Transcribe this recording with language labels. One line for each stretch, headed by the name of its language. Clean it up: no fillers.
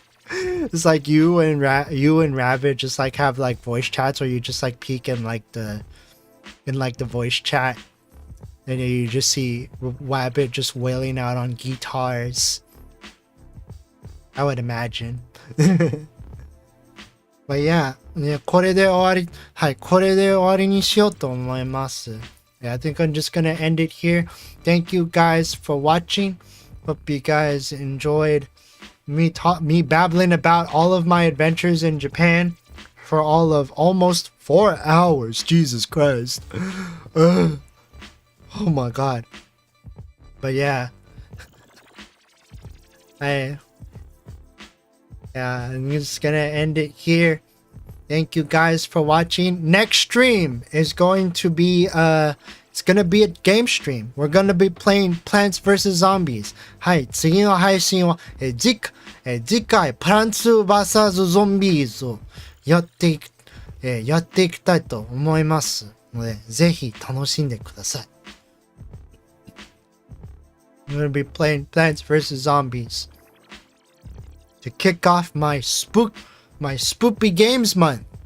English: It's like you and Rabbit just like have like voice chats, or you just like peek in like the voice chat, and you just see Rabbit just wailing out on guitars. I would imagine. But yeah,
Japanese: これで終わりにしようと思います。
English: Yeah, I think I'm just gonna end it here. Thank you guys for watching. Hope you guys enjoyed me babbling about all of my adventures in Japan for all of almost 4 hours. Jesus Christ. Oh my god. But yeah. I'm just gonna end it here. Thank you guys for watching. Next stream is going to be it's gonna be a game stream. We're gonna be playing Plants vs Zombies.
Japanese: はい、次の配信は次回プランツ vs ゾンビーズをやっていきたいと思いますので、ぜひ楽しんでください。
English: I'm gonna be playing Plants vs Zombies to kick off my spoopy games month.